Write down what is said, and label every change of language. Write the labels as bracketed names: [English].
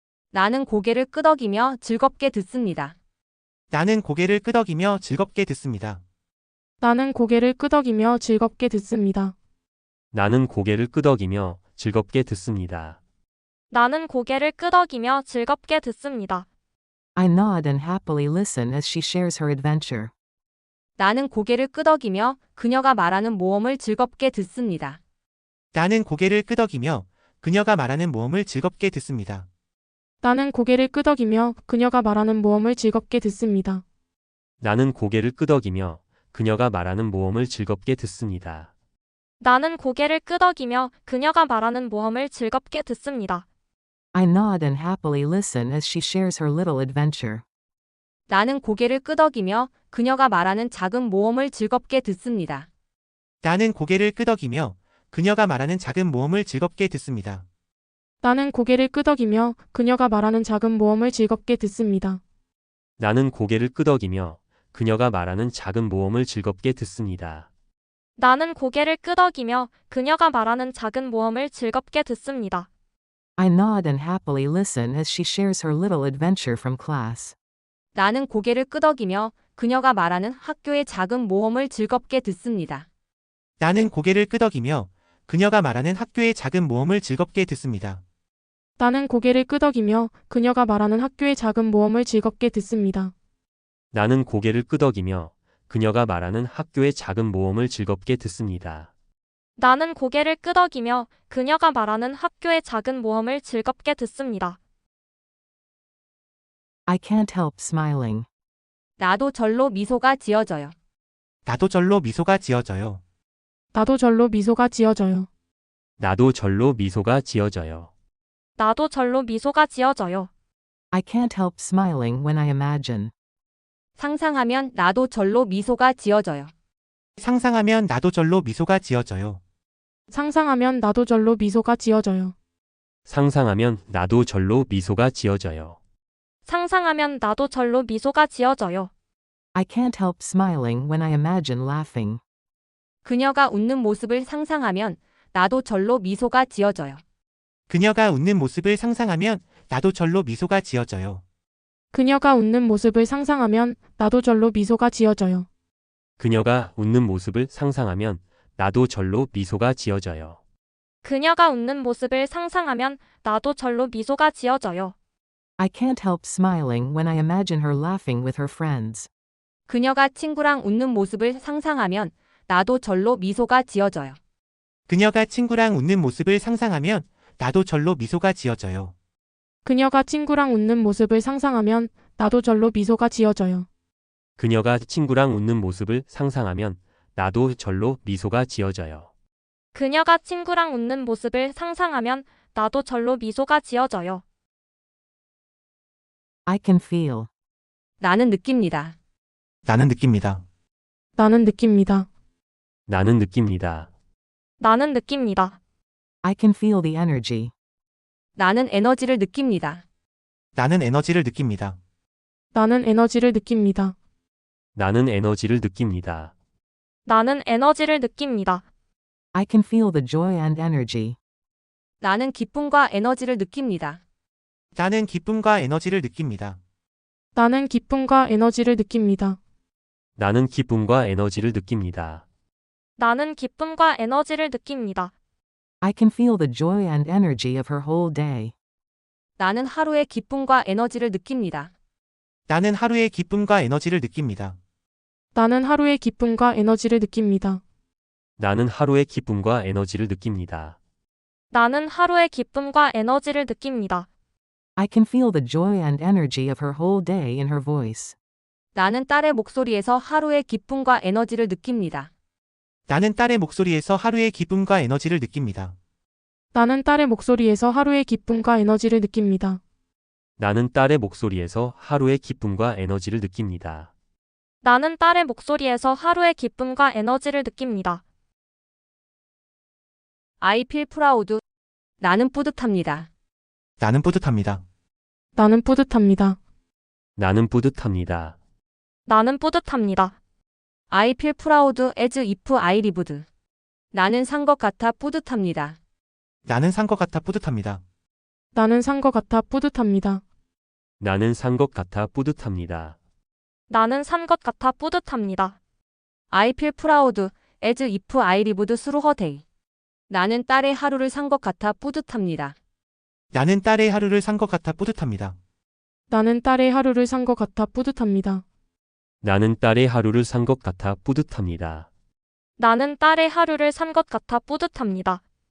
[Korean] 나는 고개를 끄덕이며 즐겁게 듣습니다. 나는 고개를 끄덕이며 즐겁게 듣습니다. 나는 고개를 끄덕이며 즐겁게 듣습니다. 나는 고개를 끄덕이며 즐겁게 듣습니다. 나는 고개를 끄덕이며 즐겁게 듣습니다. [English] I nod and happily listen as she shares her adventure. [Korean] 나는 고개를 끄덕이며 그녀가 말하는 모험을 즐겁게 듣습니다. 나는 고개를 끄덕이며 그녀가 말하는 모험을 즐겁게 듣습니다. 나는 고개를 끄덕이며 그녀가 말하는 모험을 즐겁게 듣습니다. 나는 고개를 끄덕이며 그녀가 말하는 모험을 즐겁게 듣습니다. 나는 고개를 끄덕이며 그녀가 말하는 모험을 즐겁게 듣습니다. [English] I nod and happily listen as she shares her little adventure. [Korean] 나는 고개를 끄덕이며 그녀가 말하는 작은 모험을 즐겁게 듣습니다. 나는 고개를 끄덕이며 그녀가 말하는 작은 모험을 즐겁게 듣습니다. 나는 고개를 끄덕이며 그녀가 말하는 작은 모험을 즐겁게 듣습니다. 나는 고개를 끄덕이며 그녀가 말하는 작은 모험을 즐겁게 듣습니다. 나는 고개를 끄덕이며 그녀가 말하는 작은 모험을 즐겁게 듣습니다. [English] I nod and happily listen as she shares her little adventure from class. [Korean] 나는 고개를 끄덕이며 그녀가 말하는 학교의 작은 모험을 즐겁게 듣습니다. 나는 고개를 끄덕이며 그녀가 말하는 학교의 작은 모험을 즐겁게 듣습니다. 나는 고개를 끄덕이며 그녀가 말하는 학교의 작은 모험을 즐겁게 듣습니다. 나는 고개를 끄덕이며 그녀가 말하는 학교의 작은 모험을 즐겁게 듣습니다. 나는 고개를 끄덕이며 그녀가 말하는 학교의 작은 모험을 즐겁게 듣습니다. [English] I can't help smiling. [Korean] 나도 절로 미소가 지어져요. 나도 절로 미소가 지어져요. 나도 절로 미소가 지어져요. 나도 절로 미소가 지어져요. 나도 절로 미소가 지어져요. [English] I can't help smiling when I imagine. [Korean] 상상하면 나도 절로 미소가 지어져요. 상상하면 나도 절로 미소가 지어져요. 상상하면 나도 절로 미소가 지어져요. 상상하면 나도 절로 미소가 지어져요. 상상하면 나도 절로 미소가 지어져요. [English] I can't help smiling when I imagine laughing. [Korean] 그녀가 웃는 모습을 상상하면 나도 절로 미소가 지어져요. 그녀가 웃는 모습을 상상하면 나도 절로 미소가 지어져요. 그녀가 웃는 모습을 상상하면 나도 절로 미소가 지어져요. 그녀가 웃는 모습을 상상하면 나도 절로 미소가 지어져요. 그녀가 웃는 모습을 상상하면 나도 절로 미소가 지어져요. [English] I can't help smiling when I imagine her laughing with her friends. [Korean] 그녀가 친구랑 웃는 모습을 상상하면 나도 절로 미소가 지어져요. 그녀가 친구랑 웃는 모습을 상상하면 나도 절로 미소가 지어져요. 그녀가 친구랑 웃는 모습을 상상하면 나도 절로 미소가 지어져요. 그녀가 친구랑 웃는 모습을 상상하면 나도 절로 미소가 지어져요. 그녀가 친구랑 웃는 모습을 상상하면 나도 절로 미소가 지어져요. [English] I can feel. [Korean] 나는 느낍니다. 나는 느낍니다. 나는 느낍니다. 나는 느낍니다. 나는 느낍니다. [English] I can feel the energy. [Korean] 나는 에너지를 느낍니다. 나는 에너지를 느낍니다. 나는 에너지를 느낍니다. 나는 에너지를 느낍니다. 나는 에너지를 느낍니다. [English] I can feel the joy and energy. [Korean] 나는 기쁨과 에너지를 느낍니다. 나는 기쁨과 에너지를 느낍니다. 나는 기쁨과 에너지를 느낍니다. 나는 기쁨과 에너지를 느낍니다. 나는 기쁨과 에너지를 느낍니다. [English] I can feel the joy and energy of her whole day. [Korean] 나는 하루의 기쁨과 에너지를 느낍니다. 나는 하루의 기쁨과 에너지를 느낍니다. 나는 하루의 기쁨과 에너지를 느낍니다. 나는 하루의 기쁨과 에너지를 느낍니다. 나는 하루의 기쁨과 에너지를 느낍니다. [English] I can feel the joy and energy of her whole day in her voice. [Korean] 나는 딸의 목소리에서 하루의 기쁨과 에너지를 느낍니다. 나는 딸의 목소리에서 하루의 기쁨과 에너지를 느낍니다. 나는 딸의 목소리에서 하루의 기쁨과 에너지를 느낍니다. 나는 딸의 목소리에서 하루의 기쁨과 에너지를 느낍니다. 나는 딸의 목소리에서 하루의 기쁨과 에너지를 느낍니다. [English] I feel proud. [Korean] 나는 뿌듯합니다. 나는 뿌듯합니다. 나는 뿌듯합니다. 나는 뿌듯합니다. 나는 뿌듯합니다. [English] I feel proud as if I lived. [Korean] 나는 산 것 같아 뿌듯합니다. 나는 산 것 같아 뿌듯합니다. 나는 산 것 같아 뿌듯합니다. 나는 산 것 같아 뿌듯합니다. 나는 산 것 같아 뿌듯합니다. [English] I feel proud as if I lived through her day. [Korean] 나는 딸의 하루를 산 것 같아 뿌듯합니다. 나는 딸의 하루를 산 것 같아 뿌듯합니다. 나는 딸의 하루를 산 것 같아 뿌듯합니다. 나는 딸의 하루를 산 것 같아 뿌듯합니다. 나는 딸의 하루를 산 것 같아 뿌듯합니다.